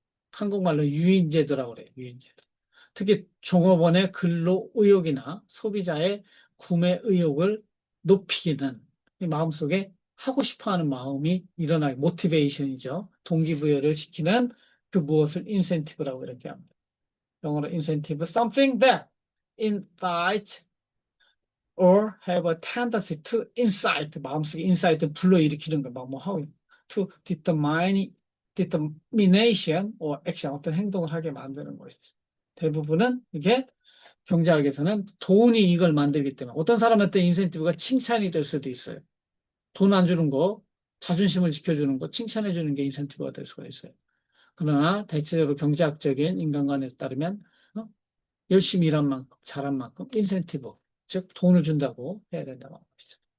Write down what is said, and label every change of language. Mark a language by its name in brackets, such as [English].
[Korean] 한국말로 유인제도라고 그래요. 유인제도. 특히 종업원의 근로 의욕이나 소비자의 구매 의욕을 높이는 마음속에 하고 싶어 하는 마음이 일어나요. 모티베이션이죠. 동기부여를 시키는 그 무엇을 인센티브라고 이렇게 합니다. 영어로 인센티브, [English] something that incites or have a tendency to incite, [Korean] 마음속에 [English] incite [Korean] 불러일으키는 거, 뭐 하고 [English] to determination or action, [Korean] 어떤 행동을 하게 만드는 것이죠. 대부분은 이게 경제학에서는 돈이 이걸 만들기 때문에 어떤 사람한테 인센티브가 칭찬이 될 수도 있어요. 돈 안 주는 거, 자존심을 지켜주는 거, 칭찬해 주는 게 인센티브가 될 수가 있어요. 그러나 대체적으로 경제학적인 인간관에 따르면 열심히 일한 만큼, 잘한 만큼 인센티브, 즉 돈을 준다고 해야 된다고 하시죠.